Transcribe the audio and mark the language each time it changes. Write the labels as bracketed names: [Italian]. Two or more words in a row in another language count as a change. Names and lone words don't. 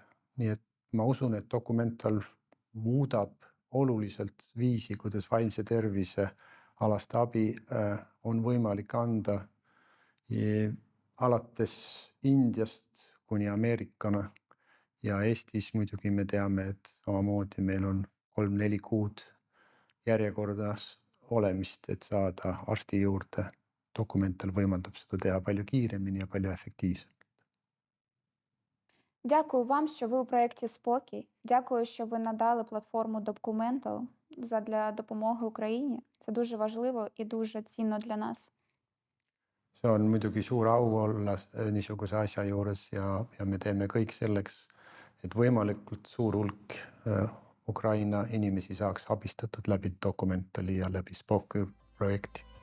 [Estonian] Nii et ma usun, et Documental muudab oluliselt viisi, kuidas vaimse tervise alast abi on võimalik anda alates Indiast kuni Ameerikana. Ja Eestis muidugi me teame, et samamoodi meil on 3-4 kuud järjekordas olemist, et saada arsti juurde. Documental võimaldab seda teha palju kiiremini ja palju efektiivsemalt. [Ukrainian] Дякую вам, що ви у проєкті «Спокій». Дякую, що ви надали платформу Documental задля допомоги Україні. Це дуже важливо і дуже цінно для нас. [Estonian] See on muidugi suur au olla niisuguse asja juures ja me teeme kõik selleks, et võimalikult suur hulk Ukraina inimesi saaks abistatud läbi Documentali ja läbi Spokoj projekti.